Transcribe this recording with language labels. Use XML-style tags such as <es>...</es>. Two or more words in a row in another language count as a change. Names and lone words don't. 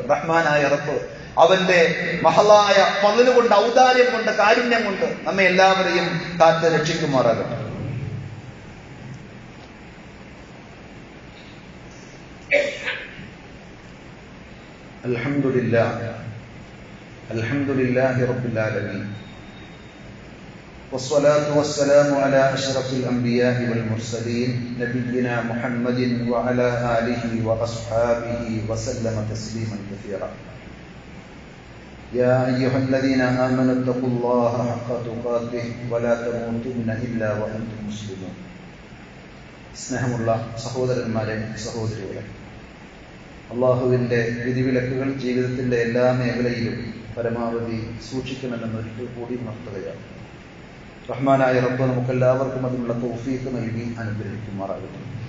<ml>റഹ്മാനായ റബ്ബ് അവന്റെ മഹളായ ഫള് കൊണ്ട്, ഔദാര്യം കൊണ്ട്, കാരുണ്യം കൊണ്ട് നമ്മെ എല്ലാവരെയും കാത്ത് രക്ഷിക്കുമാറാകട്ടെ.</ml> <ar>الحمد لله رب العالمين والصلاة والسلام على أشرف الأنبياء والمرسلين نبينا محمد وعلى آله وأصحابه وسلم تسليما كثيرا. يا أيها الذين آمنوا اتقوا الله حق تقاته ولا تموتن إلا وأنتم مسلمون.</ar> <ml>സ്നേഹമുള്ള സഹോദരന്മാരെ, സഹോദരികളെ, അള്ളാഹുവിന്റെ വിധിവിലക്കുകൾ ജീവിതത്തിന്റെ എല്ലാ മേഖലയിലും പരമാവധി സൂക്ഷിക്കണമെന്ന് ഒരിക്കൽ കൂടി ഉണർത്തുകയാണ്. റഹ്മാനായ റബ്ബ് നമുക്കെല്ലാവർക്കും അതിനുള്ള തൗഫീഖ് നൽകി അനുഗ്രഹിക്കുമാറാകട്ടെ.</ml>